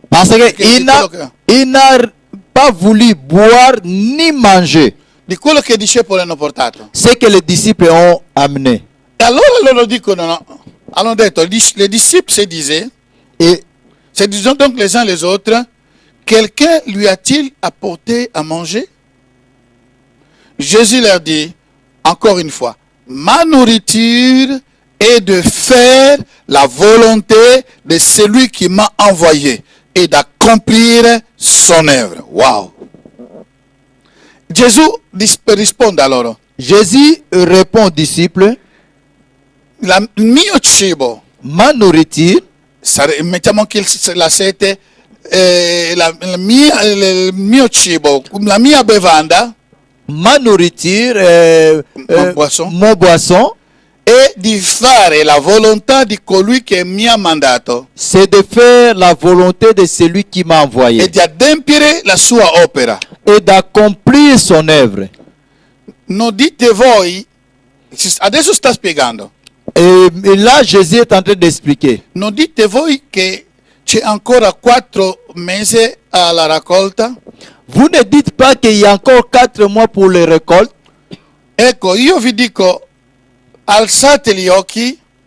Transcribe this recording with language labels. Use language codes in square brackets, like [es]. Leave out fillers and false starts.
[fr] Parce [it] Perché [fr] qu'il n'a pas voulu boire ni manger [it] di quello che i discepoli hanno portato. [fr] ce que les disciples ont amené. [it] E allora loro dicono, no, hanno detto, [fr] les disciples se disaient, Et donc les uns les autres, quelqu'un lui a-t-il apporté à manger? Jésus leur dit, encore une fois, ma nourriture est de faire la volonté de celui qui m'a envoyé et d'accomplir son œuvre. [it] Wow! Gesù risponde a loro, [fr] Jésus répond aux disciples, [it] il mio cibo, [fr] ma nourriture, [it] mettiamo anche la sete, il mio cibo, la mia bevanda, [fr] ma nourriture, mon boisson, [it] è di fare la volontà di colui che mi ha mandato [fr] c'est de faire la volonté de celui qui m'a envoyé [it] e di adempiere la sua opera. [fr] et d'accomplir son œuvre. [it] Non dite voi, adesso sta spiegando, [fr] Et là, Jésus est en train d'expliquer. [it] non dite voi che c'è ancora 4 mesi alla raccolta? [fr] Vous ne dites pas qu'il y a encore 4 mois pour les récoltes. [it] Ecco, io vi dico, alzate gli occhi